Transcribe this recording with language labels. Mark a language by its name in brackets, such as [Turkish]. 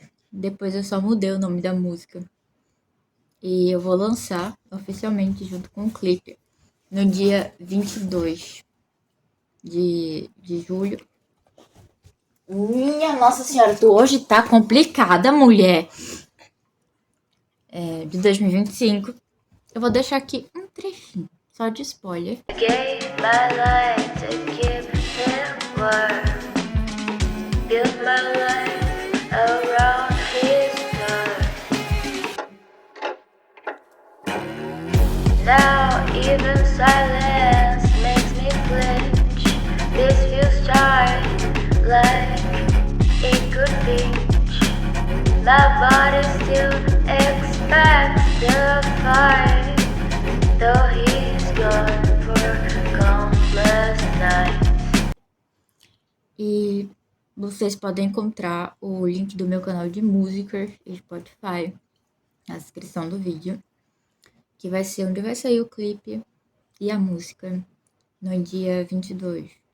[Portuguese] Depois eu só mudei o nome da música. E eu vou lançar oficialmente junto com o clipe no dia 22 de julho. Minha Nossa Senhora, tu hoje tá complicada, mulher. De 2025. Eu vou deixar aqui um trechinho, só de spoiler. [English] Gave my life to keep him warm. Built my life around his door. Now even silence makes me flinch. This feels tight, like it could pinch. My body still expects the fight, though he's gone for countless nights. [Portuguese] E vocês podem encontrar o link do meu canal de música e Spotify na descrição do vídeo, que vai ser onde vai sair o clipe e a música no dia 22.